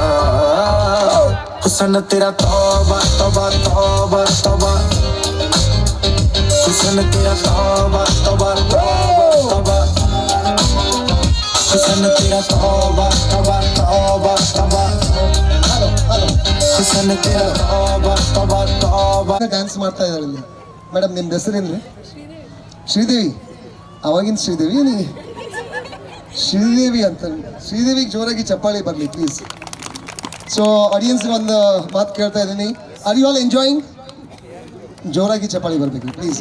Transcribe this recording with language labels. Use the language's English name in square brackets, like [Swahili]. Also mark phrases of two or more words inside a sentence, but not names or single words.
[Hindi] हुस्न तेरा तौबा तौबा तौबा तौबा. हुस्न तेरा तौबा तौबा तौबा तौबा. हुस्न तेरा तौबा तौबा तौबा तौबा. हुस्न तेरा तौबा तौबा तौबा. [Kannada] ಡ್ಯಾನ್ಸ್ ಮಾಡ್ತಾ ಇದ್ದಾರೆ ಇಲ್ಲಿ. ಮೇಡಮ್ ನಿಮ್ಮ ಹೆಸರೇನ್ರಿ? ಶ್ರೀದೇವಿ. ಅವಾಗಿನ ಶ್ರೀದೇವಿ ನೀ ಶ್ರೀದೇವಿ ಅಂತ. ಶ್ರೀದೇವಿಗೆ ಜೋರಾಗಿ ಚಪ್ಪಾಳಿ ಬರಲಿ ಪ್ಲೀಸ್. [English] so audience [Kannada] ಒಂದು ಮಾತು ಕೇಳ್ತಾ ಇದ್ದೀನಿ, [English] are you all enjoying? [Kannada] ಜೋರಾಗಿ ಚಪ್ಪಾಳಿ ಬರಬೇಕು ಪ್ಲೀಸ್.